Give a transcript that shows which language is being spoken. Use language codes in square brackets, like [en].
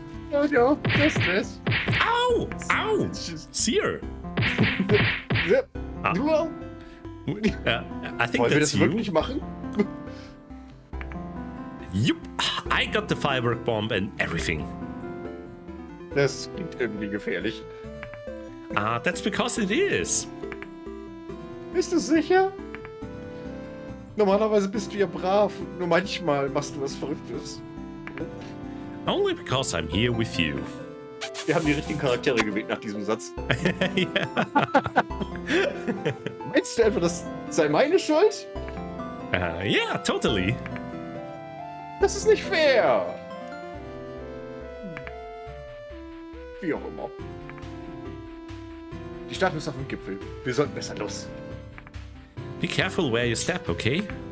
[en] No, just this. Ow! Ow! It's just... Seer. Zip. Ah. Well, I think [de] wollen wir [en] that's [de] das [en] you. [de] wirklich machen? [en] Yup. I got the firework bomb and everything. [de] Das klingt irgendwie gefährlich. [en] That's because it is. [de] Bist du sicher? Normalerweise bist du ja brav. Nur manchmal machst du was Verrücktes. [en] Only because I'm here with you. [de] Wir haben die richtigen Charaktere gewählt nach diesem Satz. Meinst du etwa, das sei meine Schuld? [en] Yeah, totally. [de] Das ist nicht fair. Wie auch immer. Die Stadt ist auf dem Gipfel. Wir sollten besser los. [en] Be careful where you step, okay?